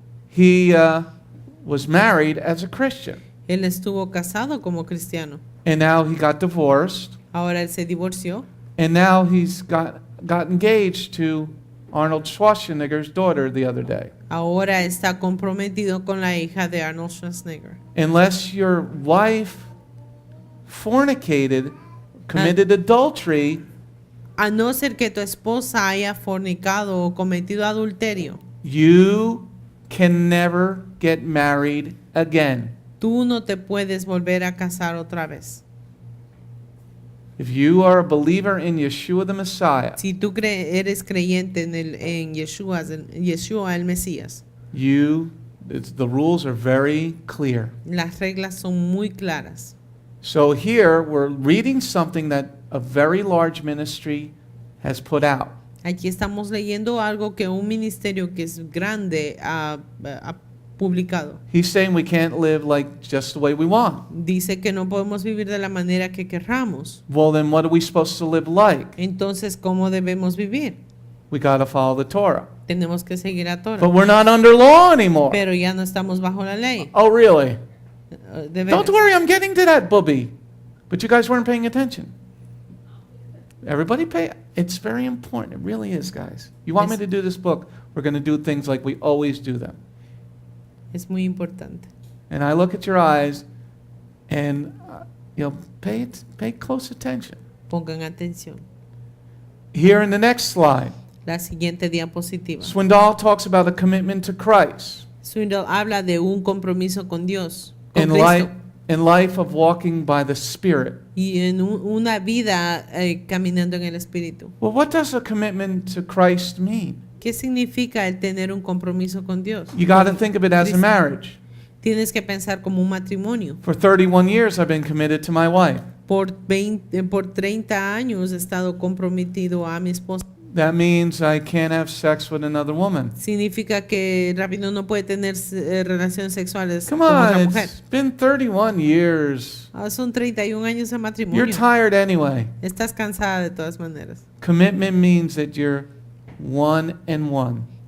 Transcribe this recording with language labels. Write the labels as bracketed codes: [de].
[en] he was married as a Christian. [es] Él estuvo casado como cristiano. [en] And now he got divorced. [es] Ahora él se divorció. [en] And now he's got engaged to Arnold Schwarzenegger's daughter the other day. [es] Ahora está comprometido con la hija de Arnold Schwarzenegger. [en] Unless your wife fornicated, committed adultery, [es] A no ser que tu esposa haya fornicado o cometido adulterio, [en] you can never get married again. [es] tú no te puedes volver a casar otra vez. [en] If you are a believer in Yeshua the Messiah, [es] Si tú eres creyente en Yeshua el Mesías, [en] the rules are very clear. [es] las reglas son muy claras. [en] So here we're reading something that a very large ministry has put out. [es] Aquí estamos leyendo algo que un ministerio que es grande ha publicado. [en] He's saying we can't live like just the way we want. [es] Dice que no podemos vivir de la manera que querramos. [en] Well, then what are we supposed to live like? [es] Entonces, ¿cómo debemos vivir? [en] We got to follow the Torah. [es] Tenemos que seguir a Torah. [en] But we're not under law anymore. [es] Pero ya no estamos bajo la ley. [en] Oh, really? [es] De veras. [en] Don't worry, I'm getting to that, booby. But you guys weren't paying attention. Everybody pay. It's very important. It really is, guys. You want me to do this book? We're going to do things like we always do them. [es] Es muy importante. [en] And I look at your eyes, and pay close attention. [es] Pongan atención. [en] Here in the next slide, [es] La siguiente diapositiva. [en] Swindoll talks about a commitment to Christ [es] Swindoll habla de un compromiso con Dios, con [en] and [es] Cristo, [en] life of walking by the Spirit. [es] y en una vida caminando en el Espíritu. [en] Well, what does a commitment to Christ mean? [es] ¿Qué significa el tener un compromiso con Dios? [en] You got to think of it as a [es] Cristo. [en] marriage. [es] Tienes que pensar como un matrimonio. [en] For 31 years, I've been committed to my wife. [es] Por 30 años he estado comprometido a mi esposa. [en] That means I can't have sex with another woman. [es] Significa que Rabino no puede tener relaciones sexuales [en] Come [es] con otra [en] on, [es] mujer. [en] it's been 31 years. [es] Son 31 años de matrimonio. [en] You're tired anyway. [es] Estás cansada de todas maneras. [en] Commitment means that you're one and one.